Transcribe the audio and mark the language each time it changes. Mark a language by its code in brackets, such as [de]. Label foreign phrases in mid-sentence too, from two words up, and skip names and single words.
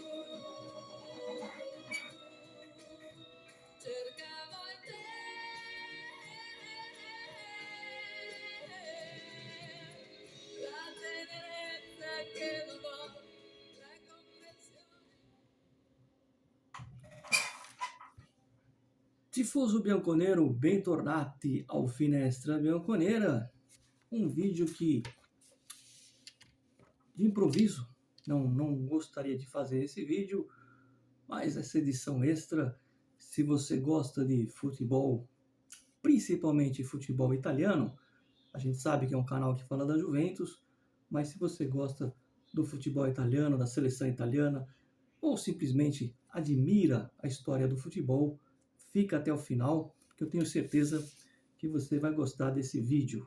[it] Cercavo in te la tenerezza che non ho, la comprensione. Tifoso bianconero, bentornati ao Finestra Bianconera, [pt] um vídeo que, de improviso, não gostaria de fazer esse vídeo, mas essa edição extra, se você gosta de futebol, principalmente futebol italiano, a gente sabe que é um canal que fala da Juventus, mas se você gosta do futebol italiano, da seleção italiana, ou simplesmente admira a história do futebol, fica até o final, que eu tenho certeza que você vai gostar desse vídeo.